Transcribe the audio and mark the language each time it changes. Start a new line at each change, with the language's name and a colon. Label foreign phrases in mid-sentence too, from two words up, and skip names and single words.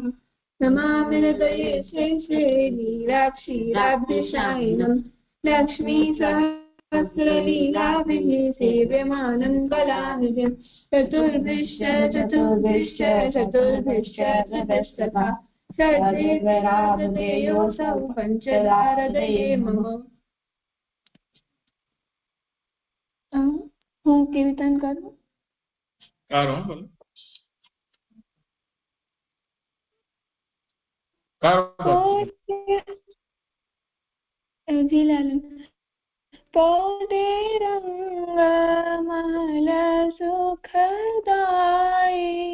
Sanskrit: नमामि हृदये शेषे नीलाक्षीराब्धिशायिनं लक्ष्मीसहस्रलीलाभिः सेव्यमानं कलानिधिं। चतुर्भिश्च चतुर्भिश्च चतुर्भिश्च ततस्तथा षड्भिर्विराजतेयोऽसौ पञ्चदारदये मम।
Gujarati: હું કીર્તન કરું?
Hindi: पौधे रंग महल सुखदाई,